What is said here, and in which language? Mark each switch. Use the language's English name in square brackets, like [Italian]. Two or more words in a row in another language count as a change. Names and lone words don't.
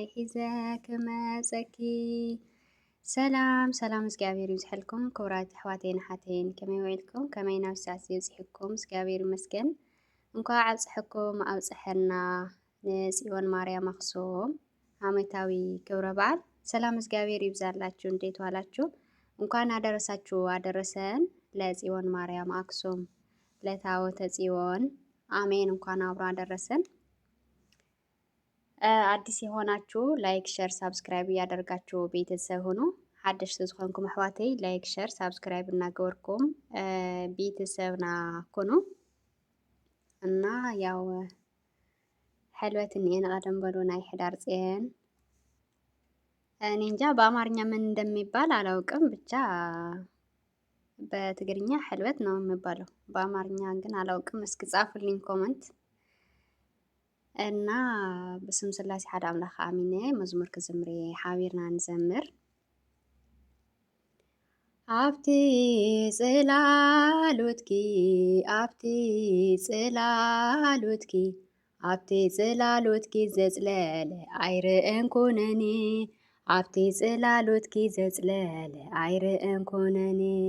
[Tigrinya] ሒዘከ መጸኪ ሰላም ሰላም እግዚአብሔር ይብዝሐልኩም ክቡራት ኣሕዋተይን ሓተይን ከመይ ውዒልኩም ከመይ ናብ ሰዓት ዝበፅሕኩም እግዚአብሔር ይመስገን እንኳዕ ኣብፅሕኩም ኣብፅሐና ንጽዮን ማርያም ኣኽሱም ዓመታዊ ክብረ በዓል [Amharic] ሰላም እግዚአብሔር ይብዛላችሁ። እንዴት ዋላችሁ? እንኳን አደረሳችሁ አደረሰን ለጽዮን ማርያም አክሱም ለታቦተ ጽዮን አሜን። እንኳን አብሮ አደረሰን። አዲስ የሆናችሁ ላይክ፣ ሼር፣ ሳብስክራይብ እያደርጋችሁ ቤተሰብ ሁኑ። [Tigrinya] ሓድሽ ዝኾንኩም ኣሕዋተይ ላይክ፣ ሼር፣ ሳብስክራይብ እናገበርኩም ቤተሰብና ኩኑ [Amharic] እና ያው ሕልበት [Tigrinya] እኒአን ቀደም በሉ ናይ ሕዳር ጽዮን [Amharic] እኔ እንጃ በአማርኛ ምን እንደሚባል አላውቅም። ብቻ በትግርኛ ሕልበት ነው የሚባለው። በአማርኛ ግን አላውቅም። እስኪ ጻፉልኝ ኮመንት [Tigrinya] እና በስም ስላሴ ሓደ አምላክ አሚን። መዝሙር ክዝምሬ ሓቢርና ንዘምር ኣብቲ ጽላሎትኪ ኣብቲ ጽላሎትኪ ኣብቲ ጽላሎትኪ ዘጽለለ ኣይርአን ኮነኒ ኣብቲ ጽላሎትኪ ዘጽለለ ኣይርአን ኮነኒ